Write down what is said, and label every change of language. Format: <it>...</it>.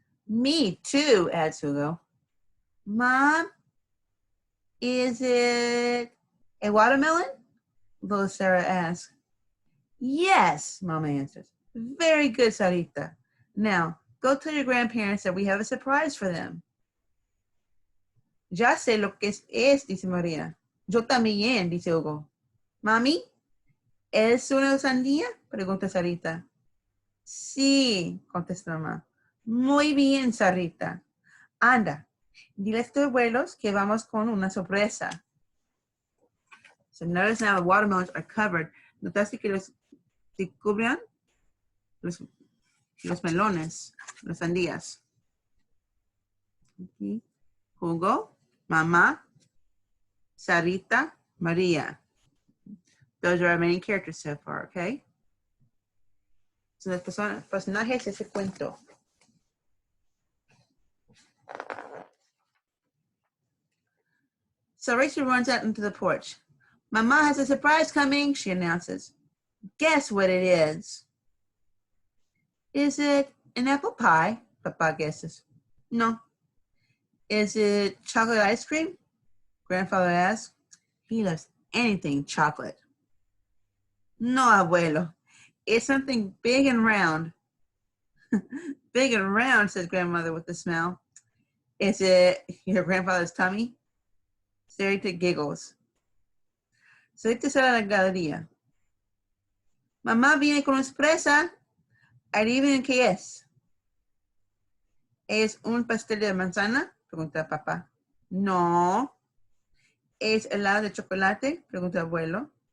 <en>Me too, adds Hugo. Mom, is it a watermelon? Little Sarah asks. Yes, Mama answers. Very good, Sarita. Now, go tell your grandparents that we have a surprise for them.</en> <es>Ya sé lo que es, dice María. Yo también, dice Hugo. Mami, ¿es una sandía? Pregunta Sarita. Sí, contesta mamá. Muy bien, Sarita. Anda, dile a tus abuelos que vamos con una sorpresa.</es> <en>So notice now the watermelons are covered.</en> <es>Notaste que los cubren los melones, las sandías.</es> <en>Okay. Hugo, Mamá, Sarita, Maria. Those are our main characters so far, okay?</en> <es>So los personajes de ese cuento.</es> <en>So Rachel runs out into the porch. Mama has a surprise coming, she announces. Guess what it is. Is it an apple pie? Papa guesses. No. Is it chocolate ice cream? Grandfather asks. He loves anything chocolate. No, abuelo. It's something big and round. Big and round, says grandmother with a smile. Is it your grandfather's tummy? Sarita giggles.</en> <es>Sarita sale a la galería. Mamá viene con una sorpresa. Adivinen qué es. ¿Es un pastel de manzana? Pregunta papá. No. ¿Es helado de chocolate? Pregunta abuelo.</es>